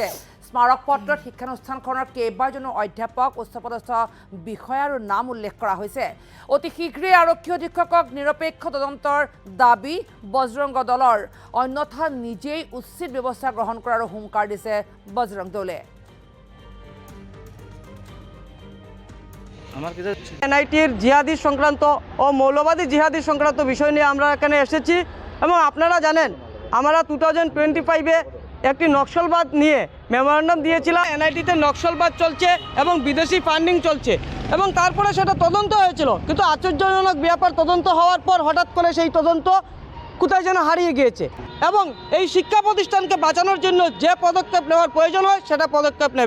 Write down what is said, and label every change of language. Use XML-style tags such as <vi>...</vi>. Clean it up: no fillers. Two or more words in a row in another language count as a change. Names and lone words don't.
<as>স্মাৰক পত্ৰত শিক্ষানুষ্ঠানখনৰ কেইবাজনো অধ্যাপক উচ্চপদস্থ বিষয়াৰ নাম উল্লেখ কৰা হৈছে। অতি শীঘ্ৰেই আৰক্ষী অধীক্ষকক নিৰপেক্ষ তদন্তৰ দাবী বজৰং দলৰ। অন্যথা নিজেই উচিত ব্যৱস্থা গ্ৰহণ কৰাৰো হুংকাৰ দিছে বজৰং দলে।</as> <bn>NITর জিহাদি সংক্রান্ত ও মৌলবাদী জিহাদি সংক্রান্ত বিষয় নিয়ে আমরা এখানে এসেছি এবং আপনারা জানেন আমরা 2025-এ একটি নকশালবাদ নিয়ে মেমোরেন্ডাম দিয়েছিলাম। NITতে নকশালবাদ চলছে এবং বিদেশি ফান্ডিং চলছে এবং তারপরে সেটা তদন্ত হয়েছিল, কিন্তু আশ্চর্যজনক ব্যাপার তদন্ত হওয়ার পর হঠাৎ করে সেই তদন্ত কোথায় যেন হারিয়ে গিয়েছে এবং এই শিক্ষা প্রতিষ্ঠানকে বাঁচানোর জন্য যে পদক্ষেপ নেওয়ার প্রয়োজন হয় সেটা পদক্ষেপ নেবে।</bn>